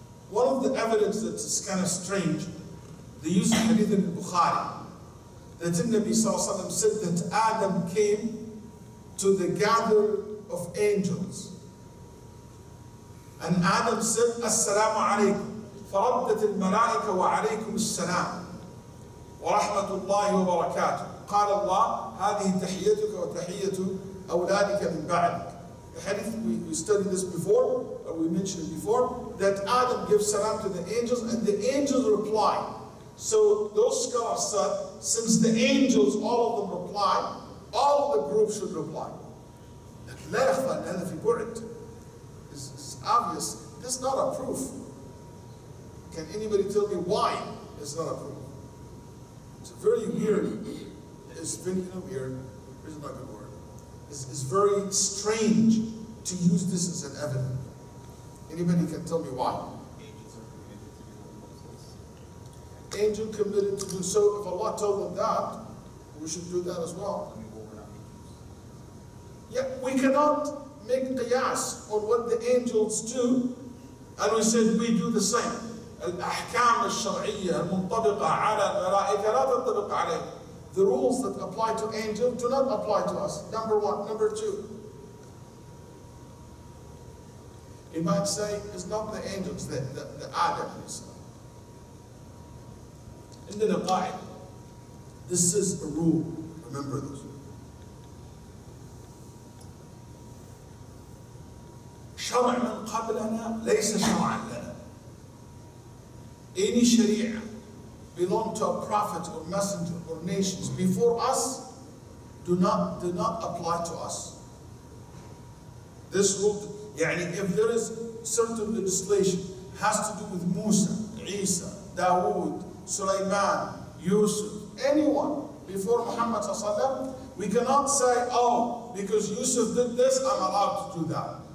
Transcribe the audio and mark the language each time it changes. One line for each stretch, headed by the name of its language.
English: One of the evidence that is kind of strange, the use of Hadith in Bukhari, that the Nabi sallallahu alaihi wasallam said that Adam came to the gather of angels. And Adam said, Assalamu alaikum.
Arabic: فردت الملائكة وعليكم السلام ورحمة الله وبركاته. قال الله هذه تحيتك وتحية أولادك من بعدك.
English: The hadith, we studied this before, or we mentioned it before, that Adam gives salam to the angels and the angels reply. So those scholars said, since the angels, all of them reply, all of the groups should reply.
Arabic: لكن لا يخفى أن هذا في بعد.
English: It's obvious. This is not a proof. Can anybody tell me why it's not a proof? It's very weird. It's very weird. It's not a good word. It's very strange to use this as an evidence. Anybody can tell me why? Angel committed to do so. If Allah told them that, we should do that as well. Yeah, we cannot make qiyas on what the angels do, and we said we do the same.
Arabic: الأحكام الشرعية المنطبقة على الملائكة لا تنطبق عليه.
English: The rules that apply to angels do not apply to us. Number one. Number two, you might say it's not the angels, the Adam. In the qaida, this is a rule. Remember this.
Arabic: شرع من قبلنا ليس شرعا لنا.
English: Any sharia belong to a prophet or messenger or nations before us do not apply to us. This rule, if there is certain legislation has to do with Musa, Isa, Dawood, Sulaiman, Yusuf, anyone before Muhammad sallallahu, we cannot say, oh, because Yusuf did this, I'm allowed to do that.